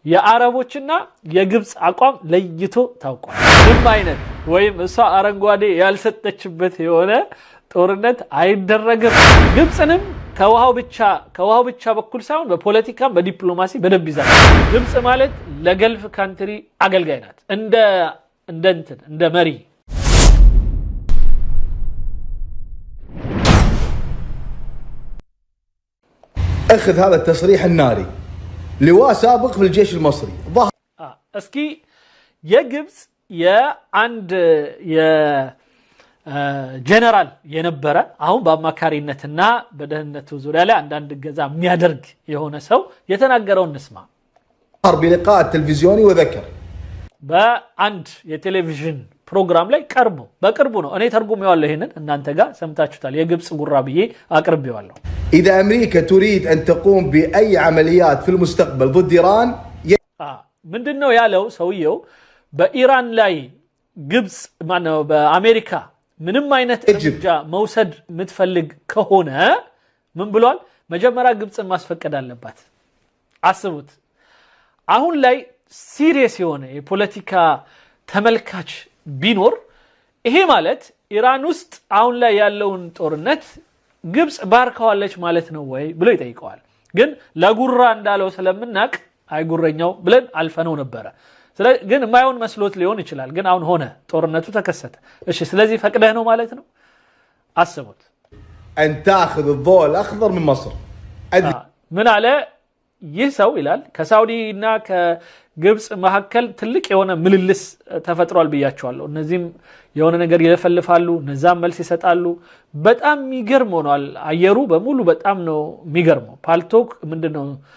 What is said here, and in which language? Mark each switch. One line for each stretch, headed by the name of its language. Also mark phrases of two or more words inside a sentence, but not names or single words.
Amharic: የአረቦችና የግብጽ አቋም ለይቶ ታውቋል ምንም አይነት ወይም እሷ አረንጓዴ ያልሰጠችበት የሆነ ጦርነት አይደረግም ግብጽንም ከውሃው ብቻ በኩል ሳይሆን በፖለቲካም በዲፕሎማሲ በደንብ ይዛል ግብጽ ማለት ለገልፍ ካንትሪ አገልጋይ ናት እንደ መሪ
Arabic: اخذ هذا التصريح الناري لواء سابق في الجيش المصري ظهر
Amharic: اسكي የግብጽ የአንድ ጀነራል የነበረ አሁን በአማካሪነትና በደህንነቱ ዙሪያ ላይ አንዳንድ ገዛ የሚያደርግ የሆነ ሰው የተናገረውን እንስማ
Arabic: بلقاء تلفزيوني وذكر
Amharic: በአንድ የቴሌቪዥን ፕሮግራም ላይ በቅርቡ ነው እኔ ተርጉሜዋለሁ ይሄንን እናንተ ጋር ሰምታችሁታል የግብጽ ጉራብዬ አቅርቤዋለሁ
Arabic: اذا امريكا تريد ان تقوم باي عمليات في المستقبل ضد ايران
Amharic: ምንድነው ያለው ሰውየው በኢራን ላይ ግብጽ ማነው በአሜሪካ ምንም አይነት እርምጃ መውሰድ ምትፈልግ ከሆነ ምን ብሏል መጀመሪያ ግብጽን ማስፈቀድ አለባት አስቡት አሁን ላይ ሲሪየስ የሆነ የፖለቲካ ተመልካች ቢኖር ይሄ ማለት ኢራን ውስጥ አሁን ላይ ያለውን ጦርነት ግብጽ ባርካዋለች ማለት ነው ወይ ብሎ ይጠይቀዋል ግን ለጉራ እንዳለው ስለምናቅ አይጉረኛው ብለን አልፈነው ነበር ግን ማይሆን መስሎት ሊሆን ይችላል ግን አሁን ሆነ ጦርነቱ ተከሰተ እሺ ስለዚህ ፈቅደህ ነው ማለት ነው አስቡት
Arabic: ان تاخذ الضوء الاخضر من مصر
Amharic: ምን አለ ይህ ሰው ይላል ከሳውዲና ከግብጽ መሐከል ትልቅ የሆነ ምልልስ ተፈጥሯል ብያቸዋለሁ እነዚህም የሆነ ነገር ይለፈልፋሉ እነዛም መልስ ይሰጣሉ በጣም የሚገርም ሆኗል አየሩ በሙሉ በጣም ነው የሚገርመው ፓልቶክ ምንድነው